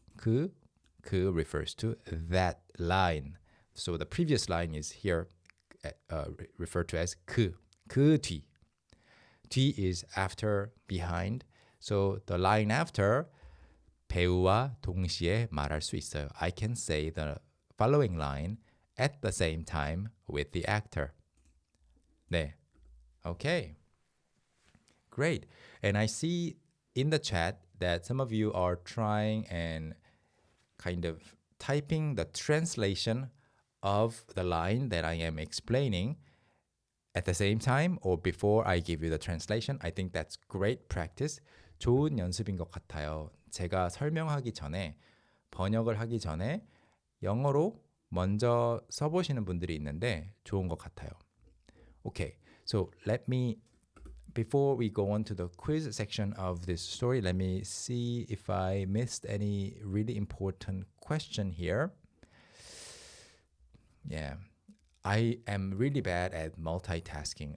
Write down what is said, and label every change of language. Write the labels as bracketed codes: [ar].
[en] 그 refers to that line. So the previous line is here referred to as 그 뒤. 뒤 is after, behind. So the line after [ko] 배우와 동시에 말할 수 있어요. [en] I can say the following line at the same time with the actor. 네. Okay. Great. And I see in the chat that some of you are trying and kind of typing the translation of the line that I am explaining at the same time or before I give you the translation. I think that's great practice. [ko] 좋은 연습인 것 같아요. 제가 설명하기 전에, 번역을 하기 전에 영어로 먼저 써보시는 분들이 있는데 좋은 것 같아요. [en] Okay, so before we go on to the quiz section of this story, let me see if I missed any really important question here. Yeah, I am really bad at multitasking.